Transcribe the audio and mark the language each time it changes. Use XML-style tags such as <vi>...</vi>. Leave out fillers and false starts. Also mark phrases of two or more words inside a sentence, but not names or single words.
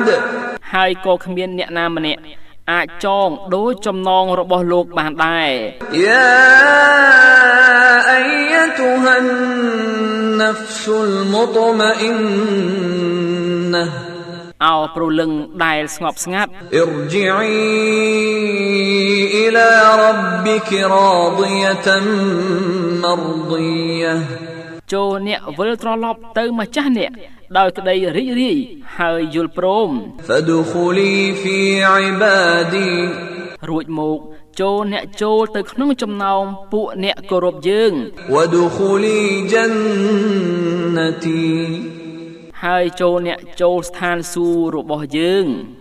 <km>ហើយក៏គ្មានអ្នកណាម្នាក់អាចចងដោយចំណងរបស់លោកបានដែរ</km> <ar>يا أيتها النفس المطمئنة</ar> <km>អោព្រលឹងដែលស្ងប់ស្ងាត់</km> <ar>ارجعي إلى ربك راضية مرضية</ar> <km>ចូលអ្នកវិលត្រឡប់ទៅម្ចាស់អ្នកដោយក្តីរីករាយហើយយល់ព្រម</km> <ar>فادخلي في عبادي</ar> <km>រួចមកចូលអ្នកចូលទៅក្នុងចំណោមពួកអ្នកគោរពយើង</km> <ar>وادخلي جنتي</ar> <km>ហើយចូលអ្នកចូលស្ថានសួគ៌របស់យើង</km>